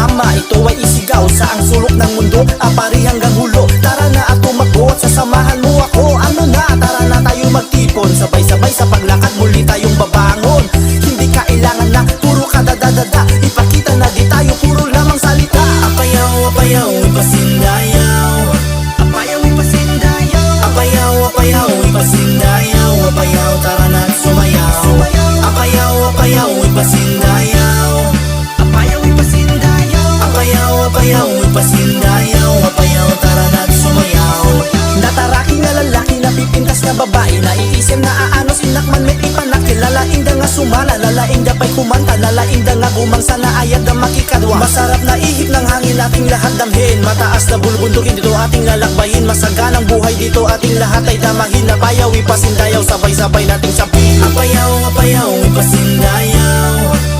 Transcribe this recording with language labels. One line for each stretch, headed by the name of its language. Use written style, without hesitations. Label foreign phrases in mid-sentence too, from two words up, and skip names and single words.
Filipino: na ito ay isigaw sa ang sulok ng mundo, apari hanggang hulo. Tara na at tumakbo at sasamahan mo ako. Ano na, tara na tayo magtipon, sabay-sabay sa paglakad muli tayong babangon. Hindi kailangan na puro kadadadada, ipakita na di tayo puro lamang salita.
Iloko: Apayaw, apayaw, ipasindayaw. Apayaw, ipasindayaw. Apayaw, apayaw, ipasindayaw. Apayaw,
Filipino: tara na at sumayaw.
Iloko: Apayaw, apayaw, ipasindayaw. Apayaw, ipasindayaw. Apayaw, apayaw, ipasindayaw. Apayaw,
Filipino: tara na at sumayaw.
Iloko: Nataraki na lalaki, napipintas na babae, naiisip na aanos, inakman may ipanak. Lalaing da nga sumala, lalaing da pa'y kumanta, lalaing da nga gumangsa na ayat na makikadwa.
Filipino: Masarap na ihip ng hangin ating lahat damhin, mataas na bulbundukin dito ating lalakbayin. Masaganang buhay dito ating lahat ay damahin. Apayaw, ipasindayaw, sabay-sabay nating sapin. Apayaw, apayaw, ipasindayaw.